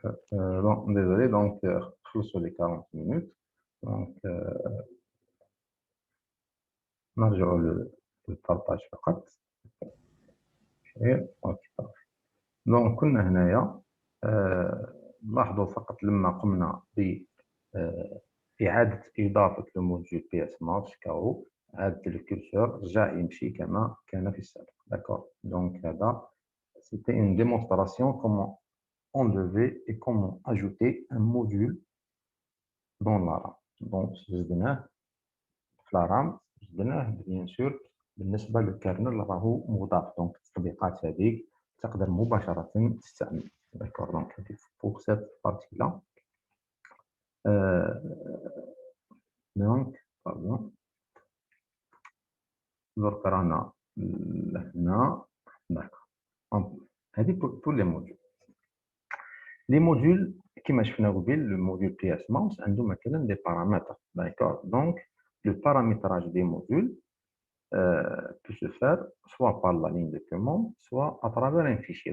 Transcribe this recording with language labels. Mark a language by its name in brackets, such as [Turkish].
[French] Bon, désolé, donc, sur les 40 minutes. [Arabic] Donc, نرجع للبارطاج فقط. اوكي. دونك كنا هنايا، لاحظوا فقط لما قمنا بإعادة إضافة الموديول بي اس مارش كاو، إعادة الكورسور رجع يمشي كما كان في السابق. [French] داكور. دونك هذا c'était une démonstration comment on devait et comment ajouter un module dans la RAM. [Arabic] Donc جبناه في la RAM، جبناه [French] bien sûr [Arabic] بالنسبة للكيرنل راهو مضاف، دونك التطبيقات هذيك تقدر مباشرة تستعمل. [French] داكور. دونك هذه pour cette partie là. [Arabic] دونك باردون، درك رانا هنا. [French] داكور. هذه pour les modules. Les modules [Arabic] كما شفنا قبل، [French] le module PS mouse عنده مثلا des paramètres. D'accord. Donc le paramétrage des modules peut se faire soit par la ligne de commande, soit à travers un fichier.